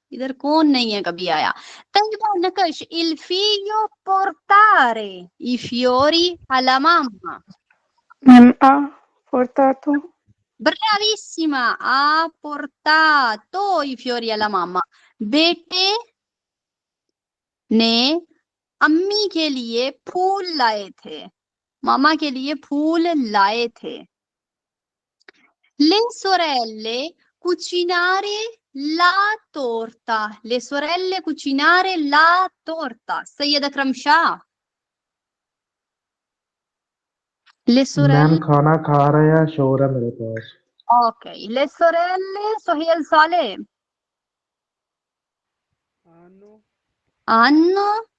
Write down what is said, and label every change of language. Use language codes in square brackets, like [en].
[hi] इधर कौन नहीं है कभी आया? [it] तयबा नकश il figlio portare i fiori alla mamma. Ha portato. Bravissima, ha portato i fiori alla mamma. [hi] बेटे ने अम्मी के लिए फूल लाए थे, मामा के लिए फूल लाए थे। [it] Le sorelle cucinare la torta, le sorelle cucinare la torta. [hi] Syed अकरम शाह, [it] le [hi] मैम [it] sorelle, [hi] खाना खा रहे हैं, शोर है मेरे पास। [it] ok, le sorelle सोहेल साले hanno